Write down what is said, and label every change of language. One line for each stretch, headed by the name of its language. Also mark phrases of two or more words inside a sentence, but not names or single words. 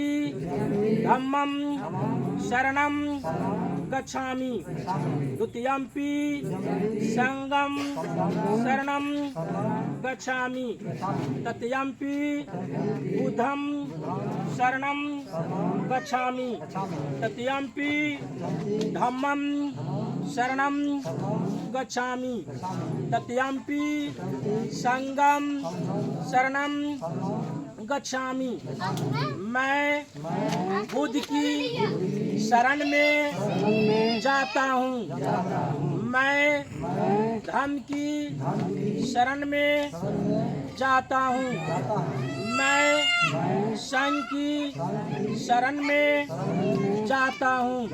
Pali: धम्मं शरणं गच्छामि, द्वितीयंपि संघं शरणं गच्छामि, तृतीयंपि बुद्धं शरणं गच्छामि, तृतीयंपि धम्मं शरणं गच्छामि, तृतीयंपि संघं शरणं गच्छामि।
Hindi: मैं बुद्ध की शरण में जाता हूँ, मैं धर्म की शरण में जाता हूँ, मैं संघ की शरण में जाता हूँ।